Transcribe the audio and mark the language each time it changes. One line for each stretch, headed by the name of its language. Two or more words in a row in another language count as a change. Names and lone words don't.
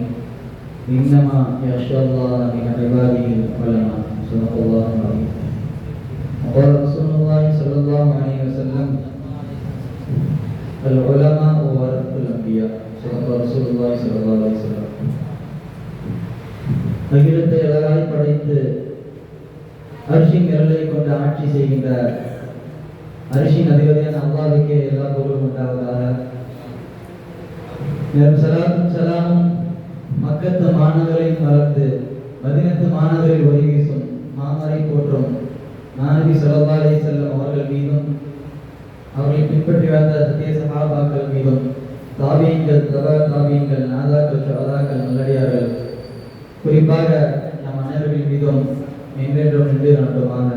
Arabic: إنما يخشى الله من عباده العلماء. صدق الله العظيم. وقال رسول الله صلى الله عليه وسلم: العلماء ورثة الأنبياء. صدق رسول الله صلى الله عليه وسلم.
Tamil: அகிலத்தை அழகாய் படைத்து அரிசின் நிரலை கொண்டு ஆட்சி செய்கின்ற அரிசின் அதிபதியான அல்லாஹ்வுக்கே எல்லா புகழும் உண்டாவதாக. சலாத்தும் சலாமும் மக்கத்து மாநகரில் மலர்ந்து மதீனத்து மாநகரில் ஒளி வீசும் மாமரை போற்றும் நபி
Arabic: صلى الله عليه وسلم
Tamil: அவர்கள் மீதும் அவர்களை பின்பற்றி வந்த சத்திய சஹாபாக்கள் மீதும் தாபீன்கள், தபா தாபீன்கள், நாதாக்கள், ஷஹதாக்கள், நல்லடியார்கள், குறிப்பாக நம் அனைவரின் மீதும் என்றென்றும் நின்று நடத்துமாக.